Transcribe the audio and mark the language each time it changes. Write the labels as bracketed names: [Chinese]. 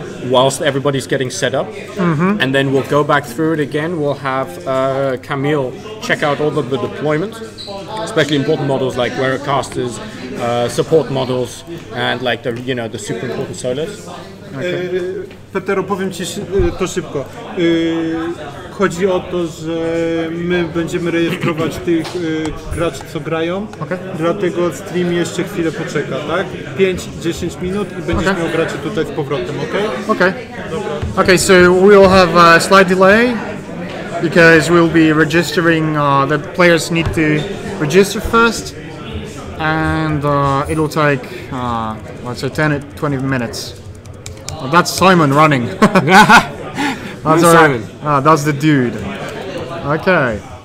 [English] Whilst everybody's getting set up, and then we'll go back through it again. We'll have Camille check out all of the deployments, especially important models like Warrowcasters, support models, and like the super important solos. [Polish] Petero, powiem Ci to szybko. Chodzi o to, że my będziemy rejestrować tych graczy, co grają, dlatego stream jeszcze chwilę poczeka, tak? 5-10 minut i będziesz miał graczy tutaj z powrotem, [English] Okay, so we'll have a slight delay because we'll be registering, the players need to register first, and it'll take, let's say 10-20 minutes. That's Simon running. That's Simon. That's the dude. Okay.